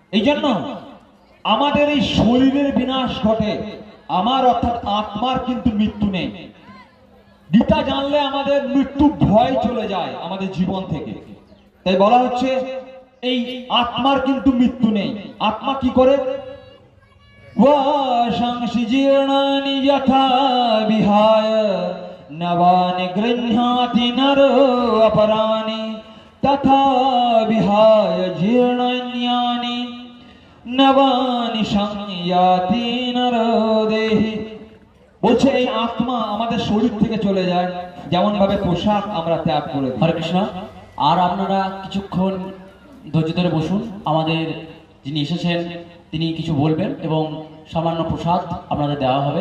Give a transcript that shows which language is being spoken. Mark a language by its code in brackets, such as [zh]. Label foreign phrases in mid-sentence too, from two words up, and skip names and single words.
[bn] এই জন্য আমাদের এই শরীরের বিনাশ ঘটে, আমার অর্থাৎ আত্মার কিন্তু মৃত্যু নেই। গীতা জানলে আমাদের মৃত্যু ভয় চলে যায় আমাদের জীবন থেকে। তাই বলা হচ্ছে এই আত্মার কিন্তু মৃত্যু নেই। আত্মা কি করে? [sa] वाशांसि जीर्णानि यथा विहाय नवानि गृह्णाति नरो अपराणि तथा विहाय जीर्णान्यानि नवानि संयाति नरो देहि। [bn] বলছে এই আত্মা আমাদের শরীর থেকে চলে যায় যেমন ভাবে পোশাক আমরা ত্যাগ করে দিই। হরে কৃষ্ণ। আর আপনারা কিছুক্ষণ ধৈর্য ধরে বসুন, আমাদের যিনি এসেছেন তিনি কিছু বলবেন এবং সামান্য প্রসাদ আপনাদের দেওয়া হবে।